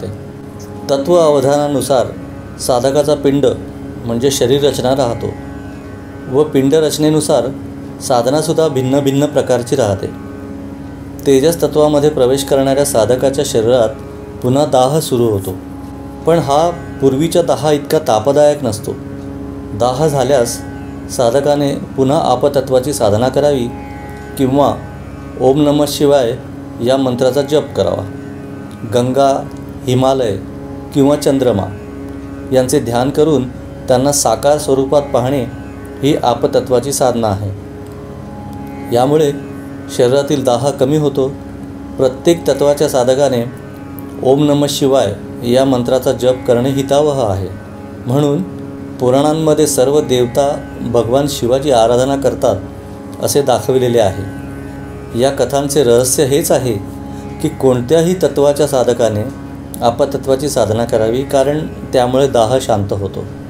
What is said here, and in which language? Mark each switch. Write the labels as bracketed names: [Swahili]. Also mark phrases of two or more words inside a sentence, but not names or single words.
[Marathi] तत्व अवधानानुसार साधकाचा पिंड म्हणजे शरीर रचना राहतो व पिंड रचनेनुसार साधनासुद्धा भिन्न भिन्न प्रकारची राहते. तेजस्तत्वामध्ये प्रवेश करणाऱ्या साधकाच्या शरीरात पुन्हा दाह सुरू होतो, पण हा पूर्वीच्या दाह इतका तापदायक नसतो. दाह झाल्यास साधकाने पुन्हा आपतत्वाची साधना करावी किंवा [Sanskrit] ओम नमः शिवाय [Marathi] या मंत्राचा जप करावा. गंगा, हिमालय किंवा चंद्रमा यांचे ध्यान करून त्यांना साकार स्वरूपात पाहणे ही आपतत्वाची साधना आहे. यामुळे शरीरातील दाह कमी होतो. प्रत्येक तत्वाच्या साधकाने [Sanskrit] ओम नमः शिवाय [Marathi] या मंत्राचा जप करणे हितावह आहे. म्हणून पुराणांमध्ये सर्व देवता भगवान शिवाची आराधना करतात असे दाखविलेले आहे. या कथांचे रहस्य हेच आहे की कोणत्याही तत्वाच्या साधकाने आपतत्वाची साधना करावी, कारण त्यामुळे दाह शांत होतो.